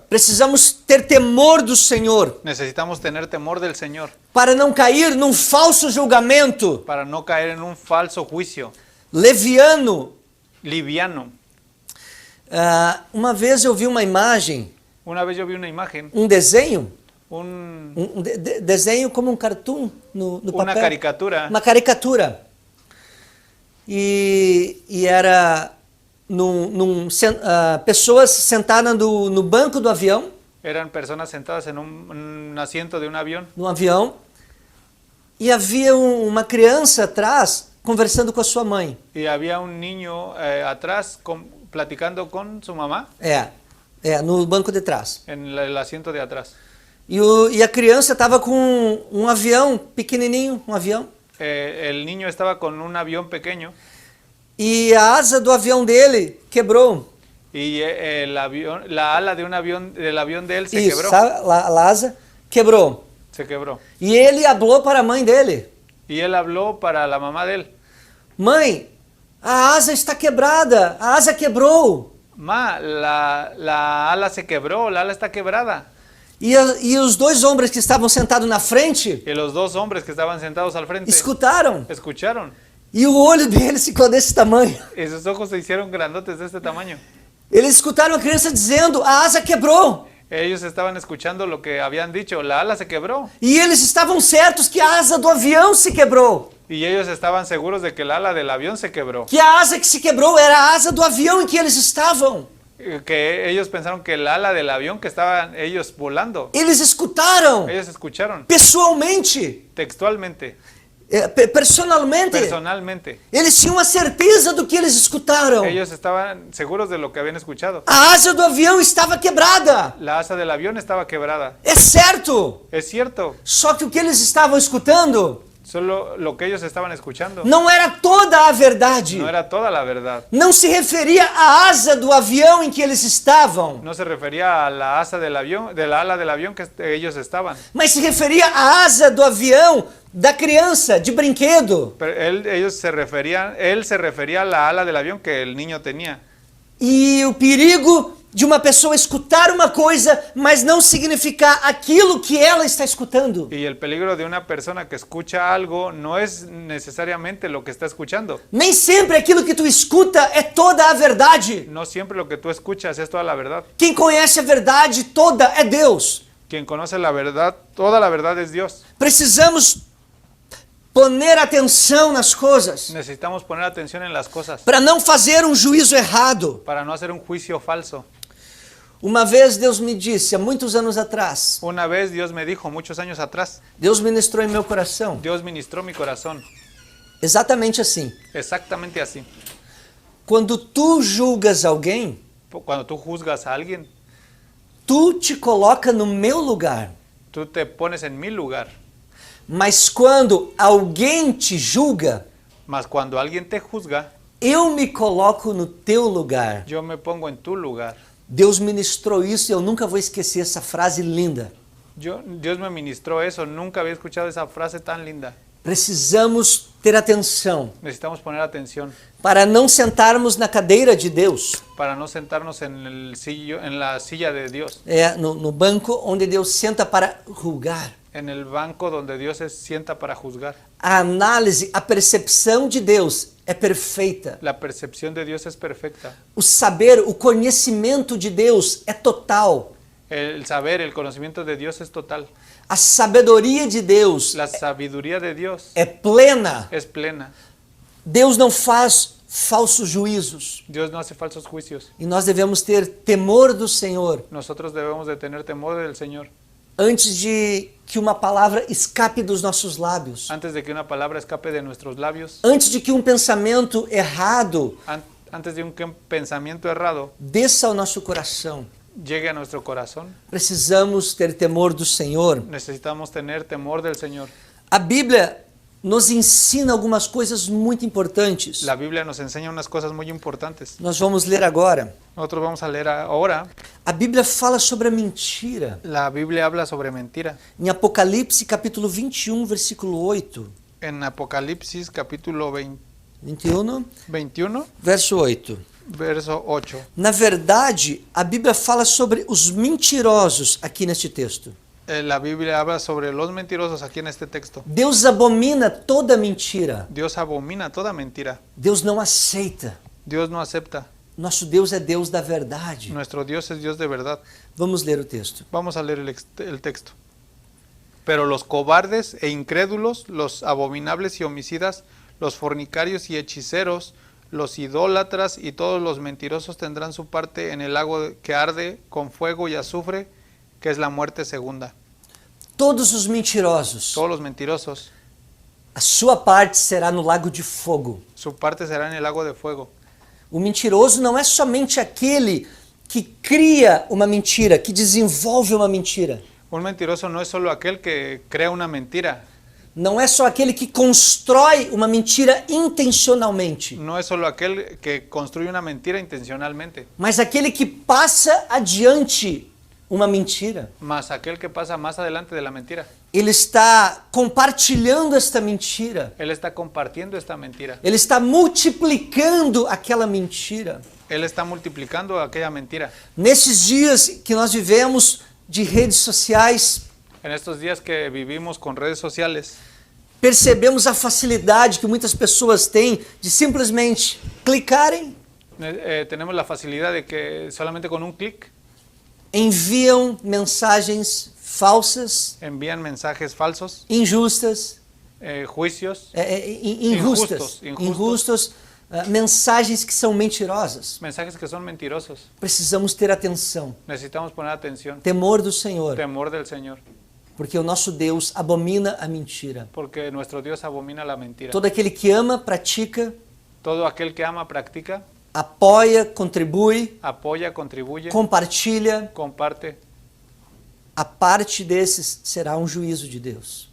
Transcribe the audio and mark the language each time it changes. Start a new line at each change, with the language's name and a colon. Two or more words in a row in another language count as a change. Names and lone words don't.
Portuguese: Precisamos ter temor do Senhor
Spanish: Necesitamos tener temor del Señor
Portuguese: para não cair num falso julgamento
Spanish: para no caer en un falso juicio
Portuguese: leviano.
Spanish: liviano.
Portuguese: Uma vez eu vi uma imagem,
Spanish: Una vez yo vi una imagen,
Portuguese: um desenho,
Spanish: un-
Portuguese: desenho como um cartoon no
Spanish: una
Portuguese: papel.
Spanish: caricatura.
Portuguese: Uma caricatura. E era pessoas sentadas no banco do avião,
Spanish: Eran personas sentadas en un asiento de un avión
Portuguese: no avião, e havia uma criança atrás conversando com a sua mãe.
Spanish: y había un niño atrás platicando con su mamá
Portuguese: No banco de trás.
Spanish: en el asiento de atrás.
Portuguese: E a criança estava com um avião pequenininho, um avião,
Spanish: El niño estaba con un avión pequeño
Portuguese: e a asa do avião dele quebrou.
Spanish: y la ala de del avión de él se
Portuguese: Isso,
Spanish: quebró.
Portuguese: sabe? A asa quebrou.
Spanish: Se quebró.
Portuguese: E ele falou para a mãe dele:
Spanish: Y él habló para la mamá de él.
Portuguese: Mãe, a asa está quebrada, a asa quebrou.
Spanish: Ma, la ala se quebró, la ala está quebrada.
Portuguese: E os dois homens que estavam sentados na frente
Spanish: Y los dos hombres que estaban sentados al frente
Portuguese: escutaram.
Spanish: escucharon.
Portuguese: E o olho deles ficou desse tamanho.
Spanish: Y sus ojos se hicieron grandotes de este tamaño.
Portuguese: Eles escutaram a criança dizendo: a asa quebrou.
Spanish: Ellos estaban escuchando lo que habían dicho, la ala se quebró.
Portuguese: E eles estavam certos que a asa do avião se quebrou.
Spanish: Y ellos estaban seguros de que el ala del avión se quebró.
Portuguese: Que a asa que se quebrou era a asa do avião em que eles estavam.
Spanish: Que ellos pensaron que el ala del avión que estaban ellos volando.
Portuguese: Eles escutaram
Spanish: Ellos escucharon
Portuguese: pessoalmente,
Spanish: textualmente, personalmente. personalmente.
Portuguese: Eles tinham a certeza do que eles escutaram.
Spanish: Ellos estaban seguros de lo que habían escuchado.
Portuguese: A asa do avião estava quebrada.
Spanish: La asa del avión estaba quebrada.
Portuguese: É certo.
Spanish: Es cierto,
Portuguese: Só que o que eles estavam escutando
Spanish: solo lo que ellos estaban escuchando
Portuguese: não era toda a verdade.
Spanish: no era toda la verdad.
Portuguese: Não se referia à asa do avião em que eles estavam,
Spanish: No se refería a la asa del avión, de la ala del avión que ellos estaban.
Portuguese: mas se referia à asa do avião da criança, de brinquedo.
Spanish: Pero él se refería a la ala del avión que el niño tenía.
Portuguese: E o perigo de uma pessoa escutar uma coisa, mas não significar aquilo que ela está escutando.
Spanish: Y el peligro de una persona que escucha algo no es necesariamente lo que está escuchando.
Portuguese: Nem sempre aquilo que tu escuta é toda a verdade.
Spanish: No siempre lo que tú escuchas es toda la verdad.
Portuguese: Quem conhece a verdade toda é Deus.
Spanish: Quien conoce la verdad, toda la verdad es Dios.
Portuguese: Precisamos poner atenção nas coisas
Spanish: Necesitamos poner atención en las cosas
Portuguese: para não fazer um juízo errado.
Spanish: para no hacer un juicio falso.
Portuguese: Uma vez Deus me disse, há muitos anos atrás,
Spanish: Una vez Dios me dijo, muchos años atrás,
Portuguese: Deus ministrou em meu coração,
Spanish: Dios ministró mi corazón.
Portuguese: exatamente assim.
Spanish: Exactamente así.
Portuguese: Quando tu julgas alguém,
Spanish: Cuando tú juzgas a alguien,
Portuguese: tu te coloca no meu lugar.
Spanish: tú te pones en mi lugar.
Portuguese: Mas quando alguém te julga,
Spanish: Mas cuando alguien te juzga,
Portuguese: eu me coloco no teu lugar.
Spanish: yo me pongo en tu lugar.
Portuguese: Deus ministrou isso e eu nunca vou esquecer essa frase linda.
Spanish: Dios me ministró eso, nunca había escuchado esa frase tan linda.
Portuguese: Precisamos ter atenção
Spanish: Necesitamos poner atención
Portuguese: para não sentarmos na cadeira de Deus,
Spanish: para no sentarnos en la silla de Dios,
Portuguese: no banco onde Deus senta para julgar.
Spanish: en el banco donde Dios se sienta para juzgar.
Portuguese: A análise, a percepção de Deus é perfeita.
Spanish: La percepción de Dios es perfecta.
Portuguese: O saber, o conhecimento de Deus é total.
Spanish: El saber, el conocimiento de Dios es total.
Portuguese: A sabedoria de Deus
Spanish: La sabiduría de Dios
Portuguese: é plena.
Spanish: es plena.
Portuguese: Deus não faz falsos juízos.
Spanish: Dios no hace falsos juicios.
Portuguese: E nós devemos ter temor do Senhor
Spanish: Nosotros debemos de tener temor del Señor
Portuguese: antes de que uma palavra escape dos nossos lábios.
Spanish: antes de que una palabra escape de nuestros labios,
Portuguese: Antes de que um pensamento errado
Spanish: antes de un pensamiento errado
Portuguese: desça ao nosso coração.
Spanish: llegue a nuestro corazón.
Portuguese: Precisamos ter temor do Senhor.
Spanish: Necesitamos tener temor del Señor.
Portuguese: A Bíblia nos ensina algumas coisas muito importantes.
Spanish: La Biblia nos enseña unas cosas muy importantes.
Portuguese: Nós vamos ler agora.
Spanish: Nosotros vamos a leer ahora.
Portuguese: A Bíblia fala sobre a mentira.
Spanish: La Biblia habla sobre mentira.
Portuguese: Em Apocalipse, capítulo 21, versículo 8.
Spanish: En Apocalipsis capítulo
Portuguese: 21,
Spanish: 21,
Portuguese: verso 8.
Spanish: verso 8.
Portuguese: Na verdade, a Bíblia fala sobre os mentirosos aqui neste texto.
Spanish: La Biblia habla sobre los mentirosos aquí en este texto.
Portuguese: Deus abomina toda mentira.
Spanish: Dios abomina toda mentira.
Portuguese: Deus não aceita.
Spanish: Dios no acepta.
Portuguese: Nosso Deus é Deus da verdade.
Spanish: Nuestro Dios es Dios de verdad.
Portuguese: Vamos ler o texto.
Spanish: Vamos a leer el texto. Pero los cobardes e incrédulos, los abominables y homicidas, los fornicarios y hechiceros, los idólatras y todos los mentirosos tendrán su parte en el lago que arde con fuego y azufre, que es la muerte segunda.
Portuguese: Todos os mentirosos,
Spanish: Todos los mentirosos,
Portuguese: a sua parte será no lago de fogo.
Spanish: su parte será en el lago de fuego.
Portuguese: O mentiroso não é somente aquele que cria uma mentira, que desenvolve uma mentira.
Spanish: Un mentiroso no es solo aquel que crea una mentira,
Portuguese: Não é só aquele que constrói uma mentira intencionalmente,
Spanish: no es solo aquel que construye una mentira intencionalmente,
Portuguese: mas aquele que passa adiante uma mentira.
Spanish: más aquel que pasa más adelante de la mentira.
Portuguese: Ele está compartilhando esta mentira.
Spanish: Él está compartiendo esta mentira.
Portuguese: Ele está multiplicando aquela mentira.
Spanish: Él está multiplicando aquella mentira.
Portuguese: Nesses dias que nós vivemos de redes sociais,
Spanish: En estos días que vivimos con redes sociales,
Portuguese: percebemos a facilidade que muitas pessoas têm de simplesmente clicarem,
Spanish: tenemos la facilidad de que solamente con un clic
Portuguese: enviam mensagens falsas,
Spanish: envían mensajes falsos,
Portuguese: injustas,
Spanish: juicios, injustos,
Portuguese: mensagens que são mentirosas.
Spanish: mensajes que son mentirosos.
Portuguese: Precisamos ter atenção,
Spanish: Necesitamos poner atención,
Portuguese: temor do Senhor,
Spanish: temor del Señor,
Portuguese: porque o nosso Deus abomina a mentira.
Spanish: porque nuestro Dios abomina la mentira.
Portuguese: Todo aquele que ama, pratica,
Spanish: Todo aquel que ama, practica,
Portuguese: apoia, contribui,
Spanish: apoya, contribuye,
Portuguese: compartilha,
Spanish: comparte.
Portuguese: a parte desses será um juízo de Deus.